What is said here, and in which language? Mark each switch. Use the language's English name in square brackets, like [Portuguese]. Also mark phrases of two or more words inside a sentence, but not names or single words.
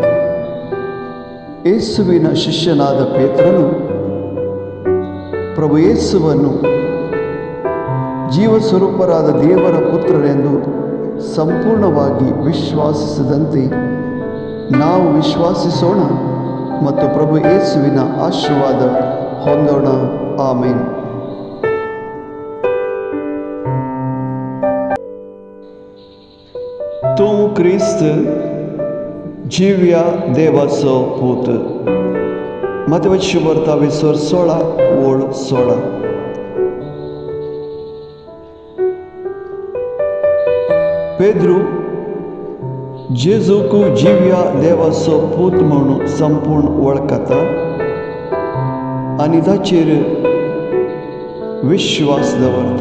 [Kannada] ಯೇಸುವಿನ ಶಿಷ್ಯನಾದ ಪೇತ್ರನು ಪ್ರಭು ಯೇಸುವನ್ನು ಜೀವಸ್ವರೂಪರಾದ ದೇವರ ಪುತ್ರರೆಂದು ಸಂಪೂರ್ಣವಾಗಿ ವಿಶ್ವಾಸಿಸಿದಂತೆ ನಾವು ವಿಶ್ವಾಸಿಸೋಣ ಮತ್ತು ಪ್ರಭು ಯೇಸುವಿನ ಆಶೀರ್ವಾದ ಹೊಂದೋಣ. ಆಮೇನ್. [Konkani] तू ख्रिस्त जिव्या देवाचो पूत. मत्तेवाची शुभवार्ता 20:16. पेद्रू जेजूक जिव्या देवाचो पूत म्हणून संपूर्ण वळखता आनी ताचेर विश्वास दवरता.